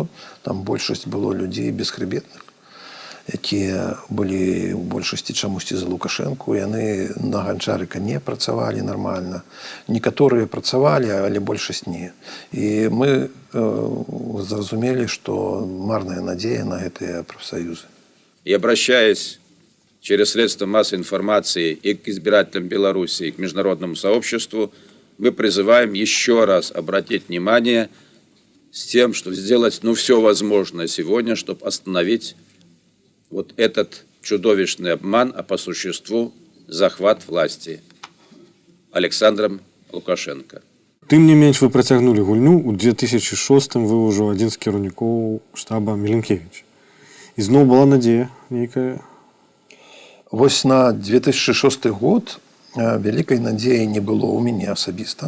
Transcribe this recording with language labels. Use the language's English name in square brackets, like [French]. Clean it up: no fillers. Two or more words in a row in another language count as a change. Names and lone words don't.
[Belarusian] Там большасць было людзей бесхребетных, якія былі ў большасці чамусьці за Лукашэнку. Яны на Ганчарыка не працавалі нармальна. Некаторыя працавалі, але большасць не. І мы зразумелі, што марная надзея на гэтыя прафсаюзы. [Russian] И обращаясь через средства массовой информации и к избирателям Беларуси, и к международному сообществу, мы призываем еще раз обратить внимание с тем, чтобы сделать все возможное сегодня, чтобы остановить вот этот чудовищный обман, а по существу захват власти Александром Лукашенко. [Belarusian] Тым не менш вы працягнулі гульню. У 2006 вы ўжо адзін з кіраўнікоў штаба Міленкевіча. І зноў была надзея нейкая. Вось на 2006 год вялікай надзеі не было ў мяне асабіста.